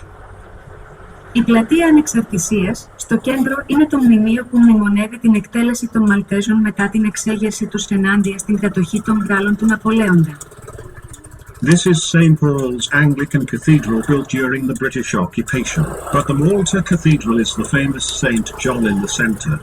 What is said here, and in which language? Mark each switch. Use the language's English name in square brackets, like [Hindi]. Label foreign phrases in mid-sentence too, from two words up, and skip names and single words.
[Greek] Η πλατεία Ανεξαρτησίας στο κέντρο είναι το μνημείο που μνημονεύει την εκτέλεση των Μαλτέζων μετά την εξέγερση τους ενάντια στην κατοχή των Γάλλων του Ναπολέοντα. [English] This is St. Paul's Anglican Cathedral built during the British occupation, but the Malta Cathedral is the famous St. John in the center.